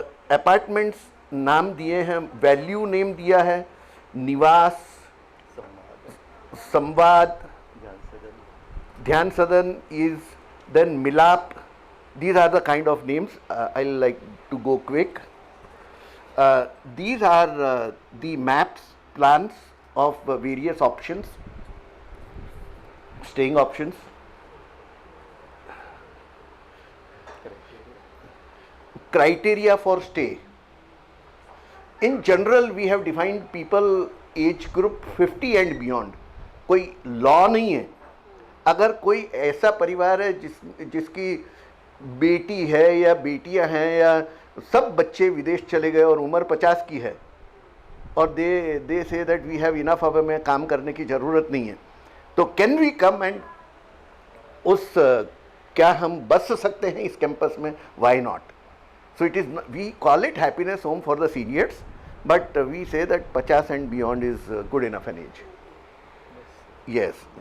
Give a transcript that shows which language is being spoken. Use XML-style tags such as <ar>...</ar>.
<hi>Apartments नाम दिए हैं, वैल्यू नेम दिया है, निवास, संवाद, ध्यान सदन इज, देन मिलाप,</hi> <en>these are the kind of names. I'll like to go quick. These are the maps, plans of various options, staying options. Criteria for stay. In general, we have defined people age group 50 and beyond.</en> <hi>कोई law नहीं है. अगर कोई ऐसा परिवार है जिसकी बेटी है या बेटियां हैं या सब बच्चे विदेश चले गए और उम्र 50 की है और</hi> <en>they say that we have enough,</en> <hi>अब हमें काम करने की ज़रूरत नहीं है, तो</hi> <en>can we come and</en> <hi>उस क्या हम बस सकते हैं इस कैंपस में?</hi> <en>Why not? So it is, we call it happiness home for the seniors, but we say that 50 and beyond is good enough an age. Yes.</en>